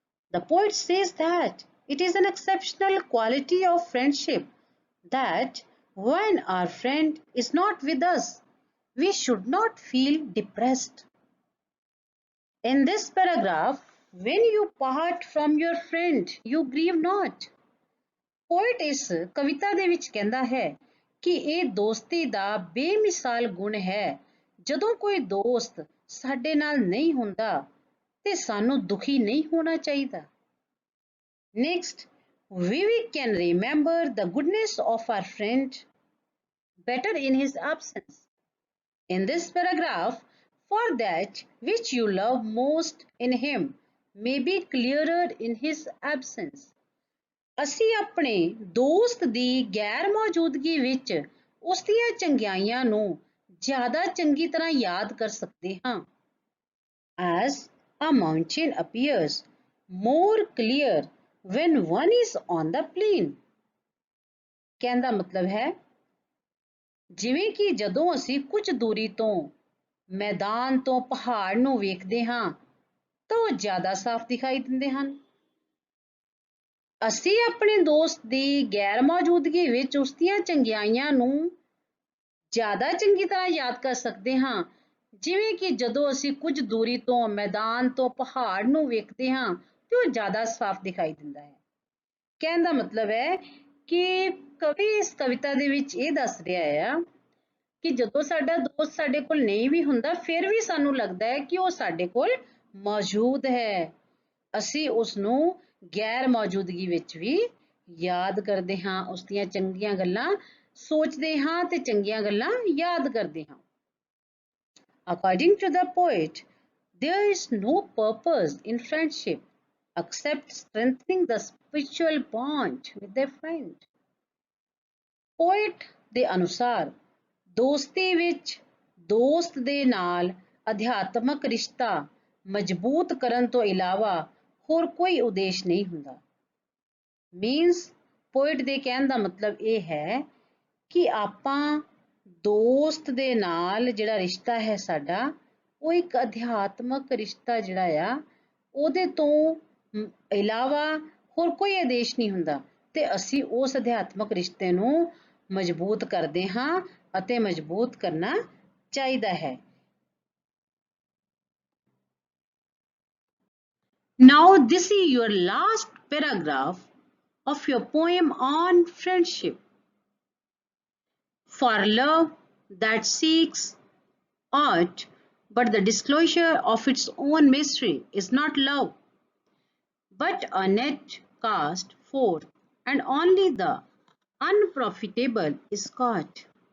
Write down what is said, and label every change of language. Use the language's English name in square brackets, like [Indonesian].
[English] The poet says that it is an exceptional quality of friendship that when our friend is not with us, we should not feel depressed. In this paragraph, when you part from your friend, you grieve not. [Punjabi] Poet ਇਸ ਕਵਿਤਾ ਦੇ ਵਿੱਚ ਕਹਿੰਦਾ ਹੈ ਕਿ ਇਹ ਦੋਸਤੀ ਦਾ ਬੇਮਿਸਾਲ ਗੁਣ ਹੈ। ਜਦੋਂ ਕੋਈ ਦੋਸਤ ਸਾਡੇ ਨਾਲ ਨਹੀਂ ਹੁੰਦਾ ਤੇ ਸਾਨੂੰ ਦੁਖੀ ਨਹੀਂ ਹੋਣਾ ਚਾਹੀਦਾ। [English] Next, we can remember the goodness of our friend better in his absence. In this paragraph, for that which you love most in him may be clearer in his absence. [Punjabi] ਅਸੀਂ ਆਪਣੇ ਦੋਸਤ ਦੀ ਗੈਰ ਮੌਜੂਦਗੀ ਵਿੱਚ ਉਸ ਦੀਆਂ ਚੰਗਿਆਈਆਂ ਨੂੰ ਜ਼ਿਆਦਾ ਚੰਗੀ ਤਰ੍ਹਾਂ ਯਾਦ ਕਰ ਸਕਦੇ ਹਾਂ। [English] As a mountain appears more clear when one is on the plain. [Punjabi] ਕਹਿਣ ਦਾ ਮਤਲਬ ਹੈ ਜਿਵੇਂ ਕਿ ਜਦੋਂ ਅਸੀਂ ਕੁਝ ਦੂਰੀ ਤੋਂ ਮੈਦਾਨ ਤੋਂ ਪਹਾੜ ਨੂੰ ਵੇਖਦੇ ਹਾਂ ਤਾਂ ਉਹ ਜ਼ਿਆਦਾ ਸਾਫ਼ ਦਿਖਾਈ ਦਿੰਦੇ ਹਨ। ਅਸੀਂ ਆਪਣੇ ਦੋਸਤ ਦੀ ਗੈਰ ਮੌਜੂਦਗੀ ਵਿੱਚ ਉਸ ਦੀਆਂ ਚੰਗਿਆਈਆਂ ਨੂੰ ਜ਼ਿਆਦਾ ਚੰਗੀ ਤਰ੍ਹਾਂ ਯਾਦ ਕਰ ਸਕਦੇ ਹਾਂ ਜਿਵੇਂ ਕਿ ਜਦੋਂ ਅਸੀਂ ਕੁਝ ਦੂਰੀ ਤੋਂ ਮੈਦਾਨ ਤੋਂ ਪਹਾੜ ਨੂੰ ਵੇਖਦੇ ਹਾਂ ਤੇ ਉਹ ਜ਼ਿਆਦਾ ਸਾਫ਼ ਦਿਖਾਈ ਦਿੰਦਾ ਹੈ। ਕਹਿਣ ਦਾ ਮਤਲਬ ਹੈ ਕਿ ਕਵੀ ਇਸ ਕਵਿਤਾ ਦੇ ਵਿੱਚ ਇਹ ਦੱਸ ਰਿਹਾ ਆ ਕਿ ਜਦੋਂ ਸਾਡਾ ਦੋਸਤ ਸਾਡੇ ਕੋਲ ਨਹੀਂ ਵੀ ਹੁੰਦਾ ਫਿਰ ਵੀ ਸਾਨੂੰ ਲੱਗਦਾ ਹੈ ਕਿ ਉਹ ਸਾਡੇ ਕੋਲ ਮੌਜੂਦ ਹੈ। ਅਸੀਂ ਉਸ ਨੂੰ ਗੈਰ ਮੌਜੂਦਗੀ ਵਿੱਚ ਵੀ ਯਾਦ ਕਰਦੇ ਹਾਂ, ਉਸ ਦੀਆਂ ਚੰਗੀਆਂ ਗੱਲਾਂ ਸੋਚਦੇ ਹਾਂ ਤੇ ਚੰਗੀਆਂ ਗੱਲਾਂ ਯਾਦ ਕਰਦੇ ਹਾਂ। [English] According to the poet, there is no purpose in friendship except strengthening the spiritual bond with their friend. [Punjabi] Poet ਦੇ ਅਨੁਸਾਰ ਦੋਸਤੀ ਵਿੱਚ ਦੋਸਤ ਦੇ ਨਾਲ ਅਧਿਆਤਮਕ ਰਿਸ਼ਤਾ ਮਜ਼ਬੂਤ ਕਰਨ ਤੋਂ ਇਲਾਵਾ ਹੋਰ ਕੋਈ ਉਦੇਸ਼ ਨਹੀਂ ਹੁੰਦਾ। ਮੀਨਸ ਪੋਇਟ ਦੇ ਕਹਿਣ ਦਾ ਮਤਲਬ ਇਹ ਹੈ ਕਿ ਆਪਾਂ ਦੋਸਤ ਦੇ ਨਾਲ ਜਿਹੜਾ ਰਿਸ਼ਤਾ ਹੈ ਸਾਡਾ ਉਹ ਇੱਕ ਅਧਿਆਤਮਕ ਰਿਸ਼ਤਾ ਜਿਹੜਾ ਆ ਉਹਦੇ ਤੋਂ ਇਲਾਵਾ ਹੋਰ ਕੋਈ ਉਦੇਸ਼ ਨਹੀਂ ਹੁੰਦਾ ਤੇ ਅਸੀਂ ਉਸ ਅਧਿਆਤਮਕ ਰਿਸ਼ਤੇ ਨੂੰ ਮਜ਼ਬੂਤ ਕਰਦੇ ਹਾਂ ਅਤੇ ਮਜ਼ਬੂਤ ਕਰਨਾ ਚਾਹੀਦਾ ਹੈ। [English] Now this is your last paragraph of your poem on friendship. For love that seeks aught but the disclosure of its own mystery is not love, but a net cast forth, and only the unprofitable is caught.